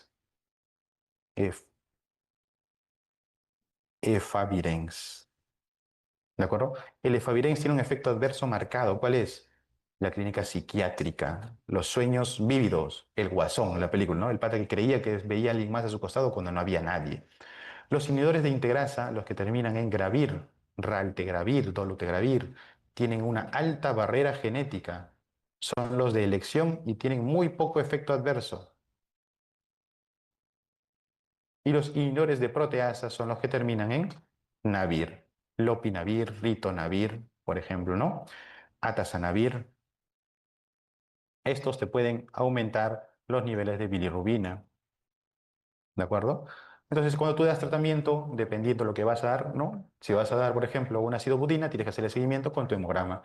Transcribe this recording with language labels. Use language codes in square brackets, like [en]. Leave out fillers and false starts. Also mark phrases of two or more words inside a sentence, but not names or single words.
[es] Ef- Efavirenz. ¿De acuerdo? El efavirenz tiene un efecto adverso marcado. ¿Cuál es? La clínica psiquiátrica, los sueños vívidos, el guasón, la película, ¿no? El pata que creía que veía a alguien más a su costado cuando no había nadie. Los inhibidores de integrasa, los que terminan en gravir, raltegravir, dolutegravir, tienen una alta barrera genética. Son los de elección y tienen muy poco efecto adverso. Y los inhibidores de proteasa son los que terminan en navir. Lopinavir, ritonavir, por ejemplo, ¿no? Atazanavir. Estos te pueden aumentar los niveles de bilirrubina, ¿de acuerdo? Entonces, cuando tú das tratamiento, dependiendo de lo que vas a dar, ¿no? Si vas a dar, por ejemplo, una acidobudina, tienes que hacerle seguimiento con tu hemograma.